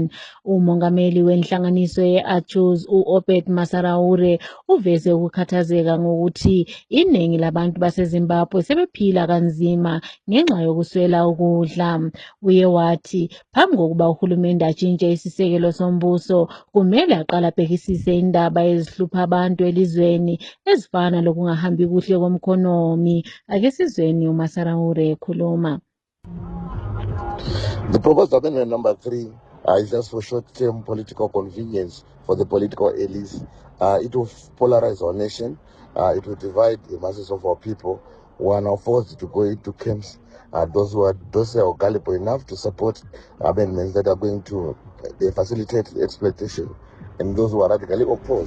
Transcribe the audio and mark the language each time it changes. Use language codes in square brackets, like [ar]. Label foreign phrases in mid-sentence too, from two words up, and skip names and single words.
[nd] Umongameli wenhlanganiso ye-ATUZ u-Obed Masaraure uveze ukukhathazeka ngokuthi iningi labantu baseZimbabwe sebephila kanzima ngenxa yokuswela ukudla. Uye wathi phambi kokuba uhulumende atshintshe isisekelo sombuso kumele aqala abhekisise indaba ezihlupha abantu elizweni ezifana lokungahambi kuhle komkhonomi. Ake sizweni uMasaraure ekhuluma. [en] The proposed amendment number 3 is just for short-term political convenience for the political elites. It will polarize our nation. It will divide the masses of our people who are now forced to go into camps. Those who are gullible enough to support amendments that are going to facilitate exploitation, and those who are radically opposed.